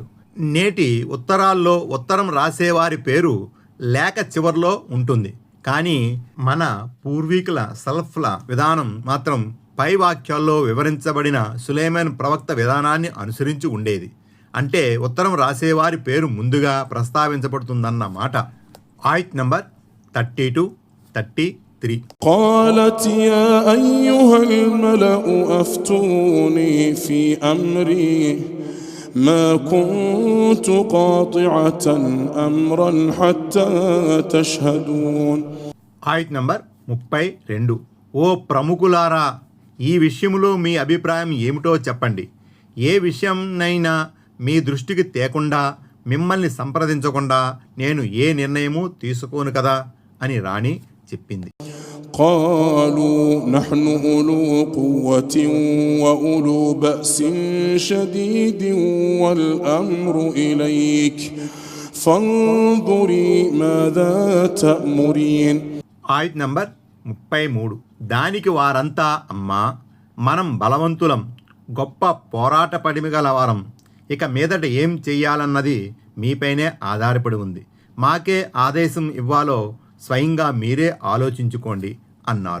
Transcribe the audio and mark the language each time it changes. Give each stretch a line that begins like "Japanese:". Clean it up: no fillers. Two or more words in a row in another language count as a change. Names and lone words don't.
Telugu: నేటి ఉత్తరాల్లో ఉత్తరం రాసేవారి పేరు లేఖ చివర్లో ఉంటుంది, కానీ మన పూర్వీకుల సలఫ్ల విధానం మాత్రం పై వాక్యాల్లో వివరించబడిన సులైమాన్ ప్రవక్త విధానాన్ని అనుసరించి ఉండేది. అంటే ఉత్తరం రాసేవారి పేరు ముందుగా ప్రస్తావించబడుతుందన్న మాట. ఆయత్ నంబర్ 32, 33.
Arabic: قالت يا أيها الملأ أفتوني في أمري ما كنت قاطعة أمرا حتى تشهدون.
Telugu: ఆయత్ నంబర్ 32. ఓ ప్రముఖులారా, ఈ విషయంలో మీ అభిప్రాయం ఏమిటో చెప్పండి. ఏ విషయంనైనా మీ దృష్టికి తేకుండా, మిమ్మల్ని సంప్రదించకుండా నేను ఏ నిర్ణయము తీసుకోను కదా అని రాణి చెప్పింది.
Arabic: قالوا نحن أولو قوة وأولو بأس شديد والأمر إليك فانظري ماذا تأمرين.
Telugu: ఆయత్ నంబర్ 33. దానికి వారంతా, అమ్మా, మనం బలవంతులం, గొప్ప పోరాట పడిమి గలవారం, ఇక మీదట ఏం చెయ్యాలన్నది మీపైనే ఆధారపడి ఉంది, మాకే ఆదేశం ఇవ్వాలో స్వయంగా మీరే ఆలోచించుకోండి అన్నారు.